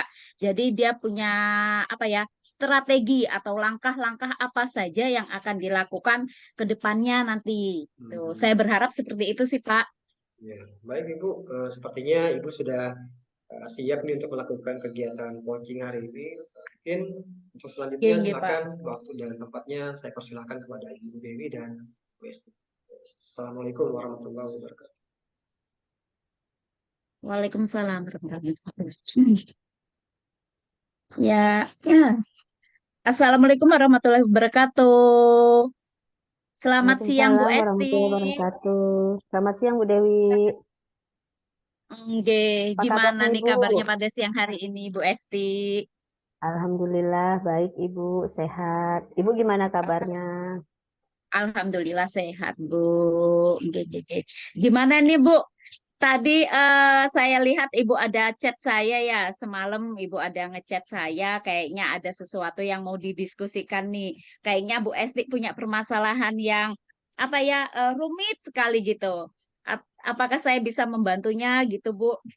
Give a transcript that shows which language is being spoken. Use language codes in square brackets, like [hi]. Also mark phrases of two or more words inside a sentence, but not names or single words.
[id] Jadi dia punya strategi atau langkah-langkah apa saja yang akan dilakukan ke depannya nanti. Tuh, saya berharap seperti itu sih, Pak. Ya, baik Ibu. Sepertinya Ibu sudah siap nih untuk melakukan kegiatan coaching hari ini. Mungkin untuk selanjutnya Nggih, Pak. silakan waktu dan tempatnya saya persilahkan kepada Ibu Dewi dan Bu Esti. [ar] السلام عليكم ورحمة الله وبركاته. وعليكم السلام ورحمة الله وبركاته. Ya, السلام عليكم ورحمة الله وبركاته. [id] Selamat siang Bu [ar] وعليكم السلام [id] Esti. [ar] ورحمة الله وبركاته. [id] Selamat siang Bu Dewi. Nggih, Apa gimana kabarnya nih Ibu? kabarnya pada siang hari ini Bu Esti? Alhamdulillah baik Ibu, sehat. Ibu gimana kabarnya? Alhamdulillah sehat Bu. Nggih, nggih, nggih. Gimana nih Bu? Tadi saya lihat Ibu ada chat saya ya, semalam Ibu ada ngechat saya, kayaknya ada sesuatu yang mau didiskusikan nih. Kayaknya Bu Esti punya permasalahan yang apa ya rumit sekali gitu. Apakah saya bisa membantunya gitu Bu?